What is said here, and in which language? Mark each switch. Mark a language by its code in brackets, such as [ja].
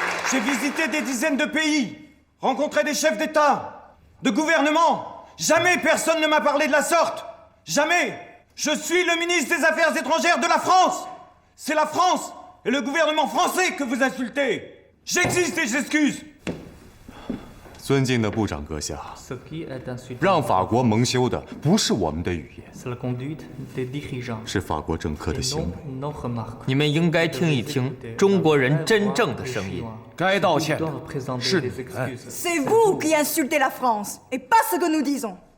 [fr] J'ai visité des dizaines de pays, rencontré des chefs d'État, de gouvernement. Jamais personne ne m'a parlé de la sorte. Jamais. Je suis le ministre des Affaires étrangères de la France. C'est la France et le gouvernement français que vous insultez. J'exige des excuses. [zh] 尊敬的部长阁下，让法国蒙羞的不是我们的语言，是法国政客的行为。你们应该听一听中国人真正的声音。该道歉的是你们。 [fr] C'est vous qui insultez la France et pas ce que nous disons.